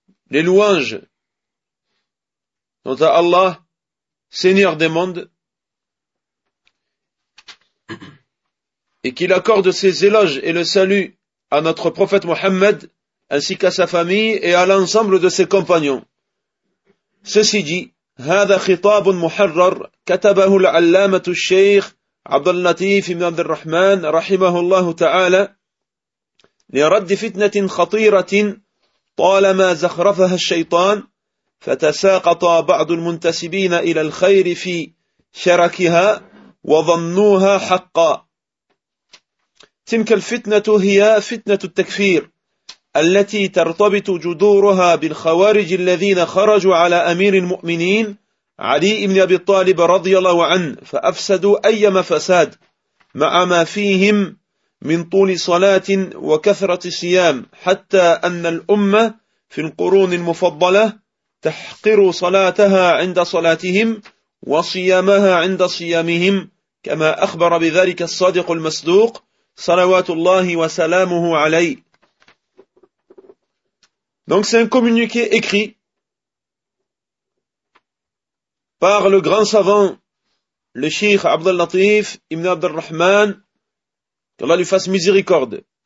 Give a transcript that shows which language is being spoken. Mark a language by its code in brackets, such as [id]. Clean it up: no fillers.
[fr] Les louanges sont à Allah, Seigneur des mondes, et qu'il accorde ses éloges et le salut à notre prophète Mohammed, ainsi qu'à sa famille et à l'ensemble de ses compagnons. Ceci dit, [ar] هذا خطاب محرر كتبه العلامة الشيخ عبد اللطيف بن عبد الرحمن رحمه الله تعالى لرد فتنة خطيرة طالما زخرفها الشيطان فتساقط بعض المنتسبين إلى الخير في شركها وظنوها حقا. تلك الفتنة هي فتنة التكفير التي ترتبط جذورها بالخوارج الذين خرجوا على أمير المؤمنين علي بن أبي طالب رضي الله عنه فأفسدوا أيما فساد مع ما فيهم من طول صلاة وكثرة صيام حتى أن الأمة في القرون المفضلة تحقر صلاتها عند صلاتهم وصيامها عند صيامهم كما أخبر بذلك الصادق المصدوق صلوات الله وسلامه عليه. [fr] Donc c'est un communiqué écrit par le grand savant le Cheikh عبد اللطيف ابن عبد الرحمن. Qu'Allah lui fasse miséricorde.